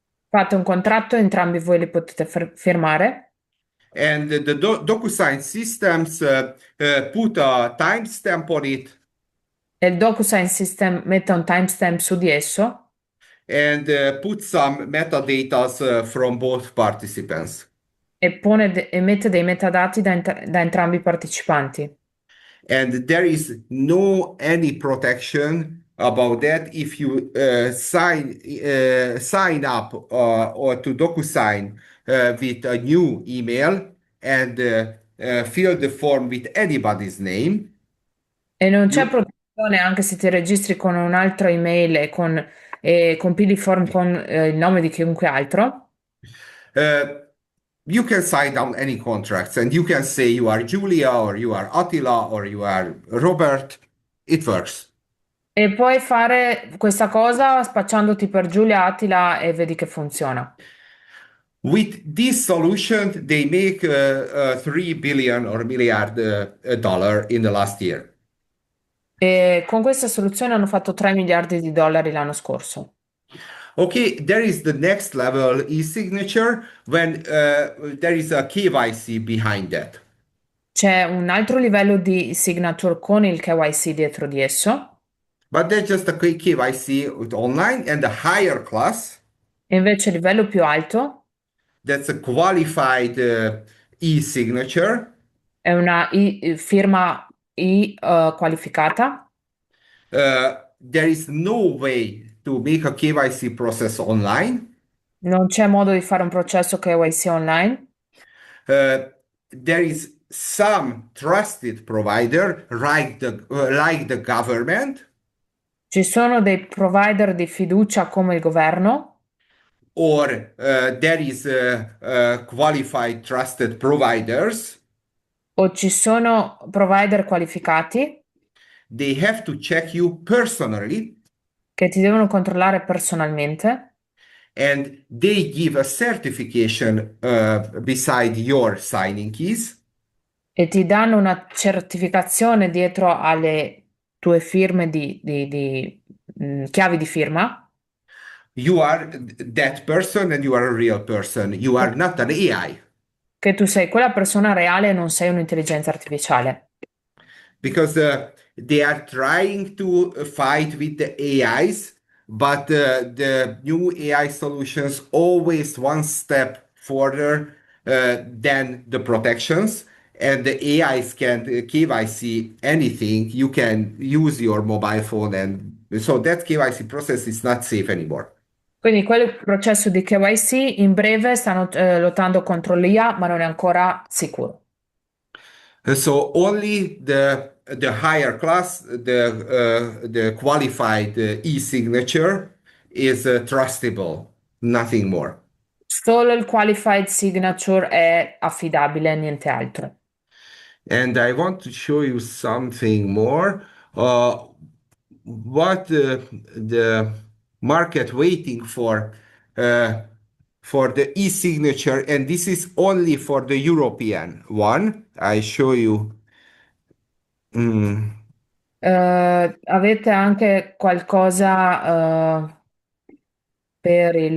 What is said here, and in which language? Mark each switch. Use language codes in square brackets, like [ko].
[it] Fate un contratto, entrambi voi li potete firmare [en] And the DocuSign systems put a timestamp on it, [it] e il DocuSign System mette un timestamp su di esso [en] and put some metadata from both participants. [it] E mette dei metadati da entrambi i partecipanti. [en] And there is no any protection about that if you sign up or to DocuSign with a new email and fill the form with anybody's name. [it] E non c'è [en] You [it] protezione anche se ti registri con un'altra email e compili il form con il nome di chiunque altro. [en] uh, you can sign down any contracts and you can say you are Julia or you are Attila or you are Robert. It works. [it] E puoi fare questa cosa spacciandoti per Giulia Attila e vedi che funziona. [en] With this solution, they make 3 billion or milliard dollar in the last year. [it] E con questa soluzione hanno fatto 3 miliardi di dollari l'anno scorso. [en] Okay, there is the next level e-signature when there is a KYC behind that. [it] C'è un altro livello di signature con il KYC dietro di esso, [en] But that's just a KYC with online and the higher class, [it] e invece il livello più alto [en] that's a qualified e-signature. [it] è una firma qualificata. [en] There is no way to make a KYC process online. [it] Non c'è modo di fare un processo KYC online. [en] Uh, there is some trusted provider like the government [it] Ci sono dei provider di fiducia come il governo [en] or there is qualified trusted providers. [it] o ci sono provider qualificati [en] They have to check you personally [it] che ti devono controllare personalmente [en] and they give a certification beside your signing keys. [it] e ti danno una certificazione dietro alle tue firme di chiavi di firma, [en] You are that person and you are a real person. You are not an AI. [it] che tu sei quella persona reale e non sei un'intelligenza artificiale. [en] Because they are trying to fight with the AIs, but the new AI solutions always one step further than the protections. And the AIs can KYC anything. You can use your mobile phone, and so that KYC process is not safe anymore. [it] Quindi quel processo di KYC in breve stanno lottando contro l'IA, ma non è ancora sicuro. [en] So only the higher class, the qualified e-signature is trustable, nothing more. [it] Solo il qualified signature è affidabile, niente altro. [en] And I want to show you something more. What the market waiting uh, for the e-signature, and this is only for the European one. I show you. Mm. [it] Avete anche qualcosa per il